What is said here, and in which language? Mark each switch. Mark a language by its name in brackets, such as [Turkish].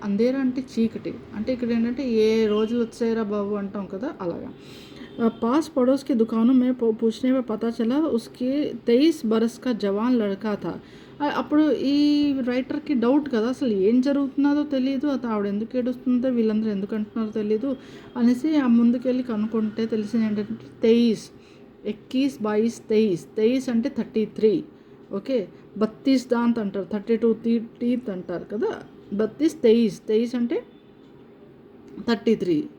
[Telugu] అంధేరా అంటే చీకటి, అంటే ఇక్కడ ఏంటంటే ఏ రోజులు వచ్చాయరా బాబు అంటాం కదా అలాగా. [Hindi] पास पड़ोस की दुकानों में पूछने में पता चला उसके 23 बरस का जवान लड़का था. [Telugu] అప్పుడు ఈ రైటర్కి డౌట్ కదా, అసలు ఏం జరుగుతున్నదో తెలియదు, ఆవిడ ఎందుకు ఏడుస్తుందో వీళ్ళందరూ ఎందుకు అంటున్నారో తెలీదు అనేసి ఆ ముందుకెళ్ళి కనుక్కుంటే తెలిసింది ఏంటంటే 23, 21, 22, 23 అంటే 33. ఓకే, 32 దాంత్ అంటారు, 32 టీత్ అంటారు కదా, 32, 23 అంటే 33.